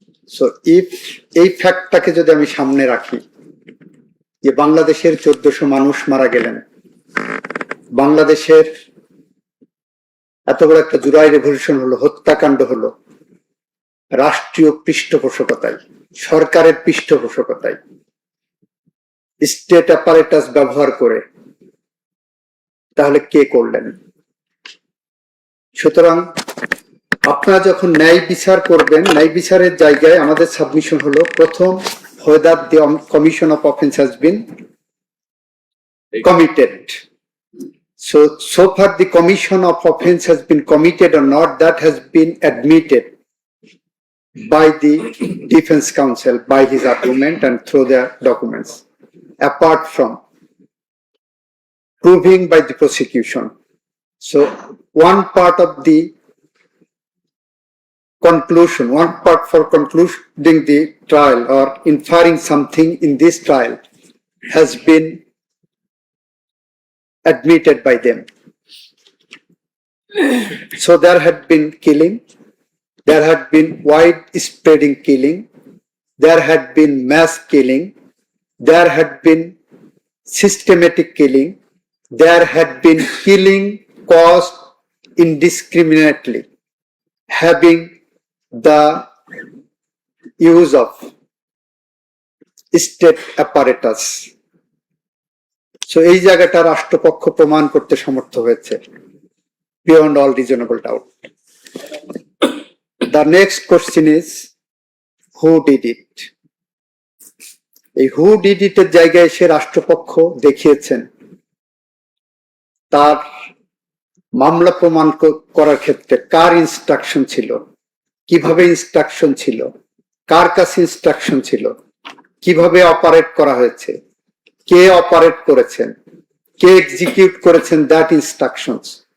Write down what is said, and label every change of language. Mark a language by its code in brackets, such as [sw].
[bn] So if এই ফ্যাক্টটাকে যদি আমি সামনে রাখি যে বাংলাদেশের 1400 মানুষ মারা গেলেন, বাংলাদেশের এত বড় একটা জুলাই রেভলিউশন হলো, হত্যাকাণ্ড হলো রাষ্ট্রীয় পৃষ্ঠপোষকতায়, সরকারের পৃষ্ঠপোষকতায়, স্টেট অ্যাপারেটাস ব্যবহার করে, তাহলে কে করলেন? সুতরাং আপনারা যখন ন্যায় বিচার করবেন, ন্যায় বিচারের জায়গায় আমাদের সাবমিশন হলো প্রথম, [en] whether the commission of offense has been committed. So far the commission of offense has been committed or not, that has been admitted by the defense counsel, by his argument and through their documents, apart from proving by the prosecution. So one part of the conclusion, one part for concluding the trial or inferring something in this trial has been admitted by them. So there had been killing, there had been widespreading killing, there had been mass killing, there had been systematic killing, there had been killing caused indiscriminately, having the use of state apparatus. [bn] So এই জায়গাটা রাষ্ট্রপক্ষ প্রমাণ করতে সমর্থ হয়েছে [en] beyond all reasonable doubt. The next question is who did it? [bn] এই [en] who did it [bn] এর জায়গায় এসে রাষ্ট্রপক্ষ দেখিয়েছেন তার মামলা প্রমাণ করার ক্ষেত্রে কার ইনস্ট্রাকশন ছিল, কিভাবে ইনস্ট্রাকশন ছিল, কার কাছে ইনস্ট্রাকশন ছিল, কিভাবে অপারেট করা হয়েছে, কে অপারেট করেছেন, কে এক্সিকিউট করেছেন [en] That instructions.